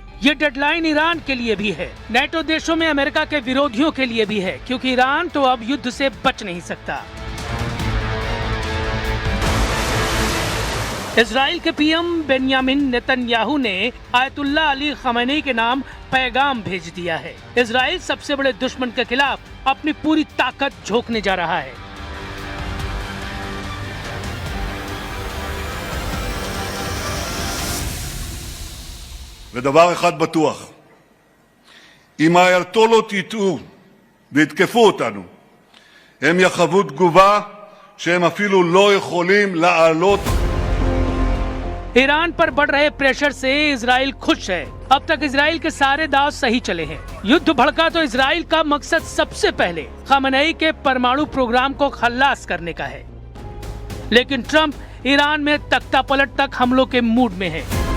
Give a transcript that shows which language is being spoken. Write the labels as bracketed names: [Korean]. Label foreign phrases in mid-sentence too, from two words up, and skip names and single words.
[Hindi] ये डेडलाइन ईरान के लिए भी है, नेटो देशों में अमेरिका के विरोधियों के लिए भी है, क्योंकि ईरान तो अब युद्ध से बच नहीं सकता। इजराइल के पीएम बेंयामिन नेतन्याहू ने आयतुल्ला अली खमेनी के नाम पैगाम भेज दिया है। इजराइल सबसे बड़े दुश्मन के खिलाफ अपनी पूरी ताकत झोंकने जा रहा है। [Hebrew] ודבר אחד בטוח, אם האייתולות יטעו ויתקפו אותנו, הם יחוו תגובה שהם אפילו לא יכולים לעלות। [Hindi] ईरान पर बढ़ रहे प्रेशर से इजराइल खुश है। अब तक इजराइल के सारे दांव सही चले हैं। युद्ध भड़का तो इजराइल का मकसद सबसे पहले खमेनी के परमाणु प्रोग्राम को खल्लास करने का है। लेकिन ट्रंप ईरान में तख्ता पलट तक हमलों के मूड में है।